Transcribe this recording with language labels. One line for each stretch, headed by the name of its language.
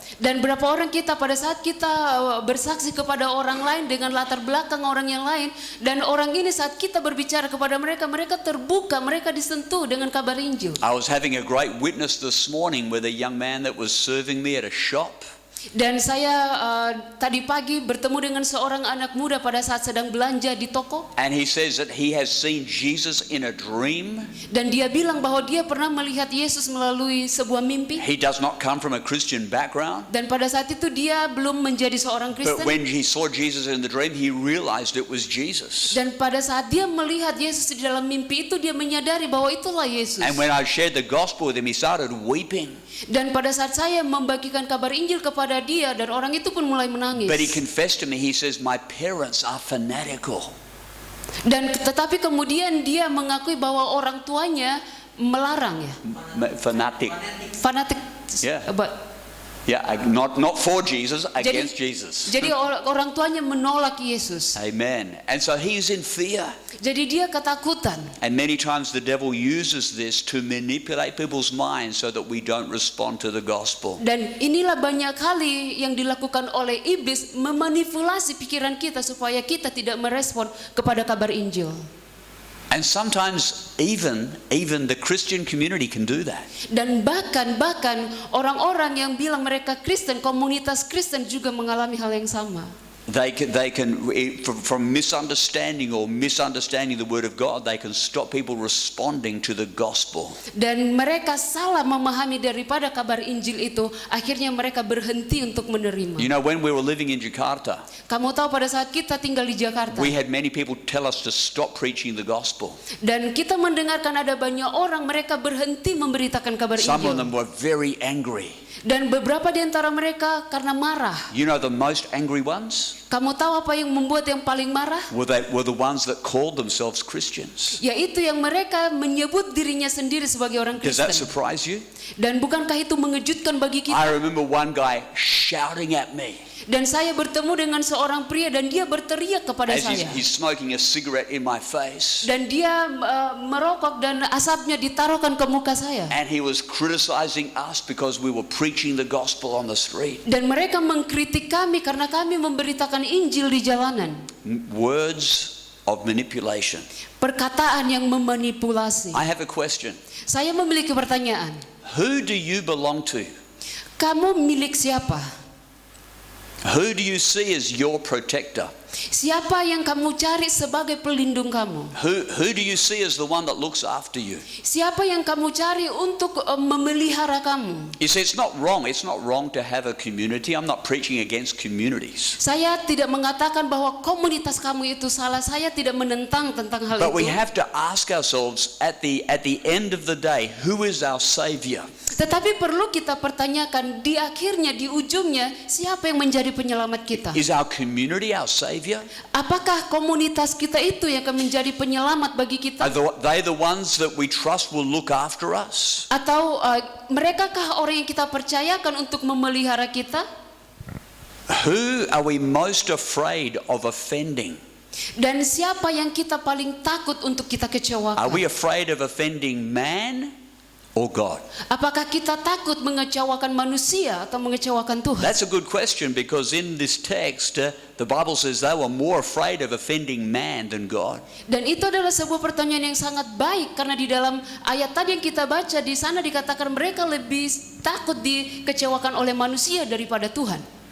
Indonesian: Dan berapa orang kita pada saat kita bersaksi kepada orang lain dengan latar belakang orang yang lain, dan orang ini saat kita berbicara kepada mereka, mereka terbuka, mereka disentuh dengan kabar Injil.
English: I was having a great witness this morning with a young man that was serving me at a shop.
Indonesian: Dan saya tadi pagi bertemu dengan seorang anak muda pada saat sedang belanja di toko.
English: And he says that he has seen Jesus in a dream.
Indonesian: Dan dia bilang bahwa dia pernah melihat Yesus melalui sebuah mimpi.
English: He does not come from a Christian background.
Indonesian: Dan pada saat itu dia belum menjadi seorang
English: But
Indonesian: Kristen.
English: when he saw Jesus in the dream, he realized it was Jesus.
Indonesian: Dan pada saat dia melihat Yesus di dalam mimpi itu, dia menyadari bahwa itulah Yesus.
English: And when I shared the gospel with him, he started weeping.
Indonesian: Dan pada saat saya membagikan kabar Injil kepada dia, dan orang itu pun mulai menangis.
English: But he confessed to me, he says, my parents are fanatical.
Indonesian: Dan tetapi kemudian dia mengakui bahwa orang tuanya melarang ya.
English: Fanatic.
Indonesian: Fanatik.
English: Yeah. But- Yeah, not for Jesus, against Jesus.
Indonesian: Jadi orang tuanya menolak Yesus.
English: Amen. And so he's in fear.
Indonesian: Jadi dia ketakutan.
English: And many times the devil uses this to manipulate people's minds so that we don't respond to the gospel.
Indonesian: Dan inilah banyak kali yang dilakukan oleh iblis, memanipulasi pikiran kita supaya kita tidak merespon kepada kabar Injil.
English: And sometimes even the Christian community can do that.
Indonesian: Dan bahkan orang-orang yang bilang mereka Kristen, komunitas Kristen juga mengalami hal yang sama.
English: They can from misunderstanding the word of God, they can stop people responding to the gospel.
Indonesian: Dan mereka salah memahami daripada kabar Injil itu, akhirnya mereka berhenti untuk menerima.
English: You know, when we were living in Jakarta,
Indonesian: Kamu tahu pada saat kita tinggal di Jakarta,
English: we had many people tell us to stop preaching the gospel.
Indonesian: dan kita mendengarkan ada banyak orang mereka berhenti memberitakan kabar
English: Some of
Indonesian: Injil.
English: them were very angry.
Indonesian: Dan beberapa di antara mereka karena marah.
English: You know, the most angry ones
Indonesian: Kamu tahu apa yang membuat yang paling marah?
English: were the ones that called themselves Christians.
Indonesian: Yaitu yang mereka menyebut dirinya sendiri sebagai orang
English: Does that
Indonesian: Kristen.
English: surprise you?
Indonesian: Dan bukankah itu mengejutkan bagi kita?
English: I remember one guy shouting at me
Indonesian: Dan saya bertemu dengan seorang pria dan dia berteriak kepada
English: as
Indonesian: saya.
English: he's smoking a cigarette in my face.
Indonesian: Dan dia merokok dan asapnya ditaruhkan ke muka saya.
English: And he was criticizing us because we were preaching the gospel on the street.
Indonesian: Dan mereka mengkritik kami karena kami memberitakan Injil di jalanan.
English: Words of manipulation.
Indonesian: Perkataan yang memanipulasi.
English: I have a question.
Indonesian: Saya memiliki pertanyaan.
English: Who do you belong to?
Indonesian: Kamu milik siapa?
English: Who do you see as your protector?
Indonesian: Siapa yang kamu cari sebagai pelindung kamu?
English: Who do you see as the one that looks after you?
Indonesian: Siapa yang kamu cari untuk memelihara kamu?
English: You see, it's not wrong. It's not wrong to have a community. I'm not preaching against communities.
Indonesian: Saya tidak mengatakan bahwa komunitas kamu itu salah. Saya tidak menentang tentang hal
English: But we
Indonesian: itu.
English: have to ask ourselves at the end of the day, who is our savior?
Indonesian: Tetapi perlu kita pertanyakan di akhirnya, di ujungnya, siapa yang menjadi penyelamat kita?
English: Is our community our savior?
Indonesian: Apakah komunitas kita itu yang akan menjadi penyelamat bagi kita?
English: Are they the ones that we trust will look after us?
Indonesian: Atau merekakah orang yang kita percayakan untuk memelihara kita?
English: Who are we most afraid of offending?
Indonesian: Dan siapa yang kita paling takut untuk kita
English: Are
Indonesian: kecewakan?
English: we afraid of offending man or God?
Indonesian: Apakah kita takut mengecewakan manusia atau mengecewakan Tuhan?
English: That's a good question, because in this text, the Bible says they were more afraid of offending man than God.
Indonesian: Dan itu adalah sebuah pertanyaan yang sangat baik, karena di dalam ayat tadi yang kita baca, di sana dikatakan mereka lebih takut dikecewakan oleh manusia daripada Tuhan.